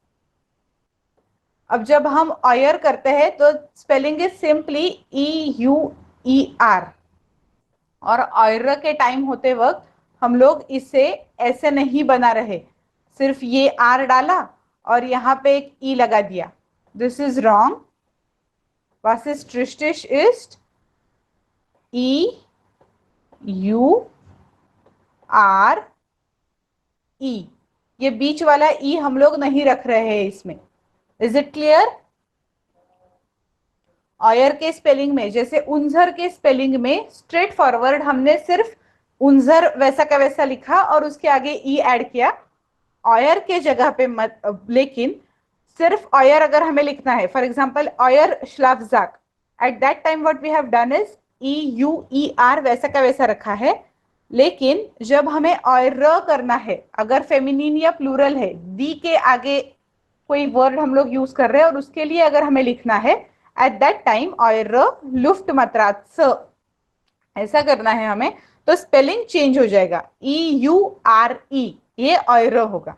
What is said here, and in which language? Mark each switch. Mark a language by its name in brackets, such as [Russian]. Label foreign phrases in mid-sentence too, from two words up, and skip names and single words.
[Hindi] अब जब हम ऑयर करते हैं तो [English] spelling is simply [Hindi] EUER, और ऑयर के टाइम होते वक्त हम लोग इसे ऐसे नहीं बना रहे, सिर्फ ये आर डाला और यहाँ पे एक ई लगा दिया। [English] this is wrong. [German] Was ist richtig ist EURE, [Hindi] ये बीच वाला ई हम लोग नहीं रख रहे हैं इसमें। [English] is it clear? [Hindi] ऑयर के स्पेलिंग में, जैसे उंझर के स्पेलिंग में [English] straight forward [Hindi] हमने सिर्फ उंझर वैसा का वैसा लिखा और उसके आगे ई ऐड किया। ऑयर के जगह पे मत, लेकिन सिर्फ ऑयर अगर हमें लिखना है, [English] for example [German] euer Schlafsack, [English] at that time what we have done is EUER [Hindi] वैसा का वैसा रखा है। लेकिन जब हमें ऑयर करना है, अगर फेमिनिन या प्लूरल है, दी के आगे कोई वर्ड हम लोग यूज कर रहे हैं और उसके लिए अगर हमें लिखना है [English] at that time [German] euer Luft Matratze [Hindi] ऐसा करना है हमें, तो स्पेलिंग चेंज हो जाएगा, EURE, ये ऑयर होगा।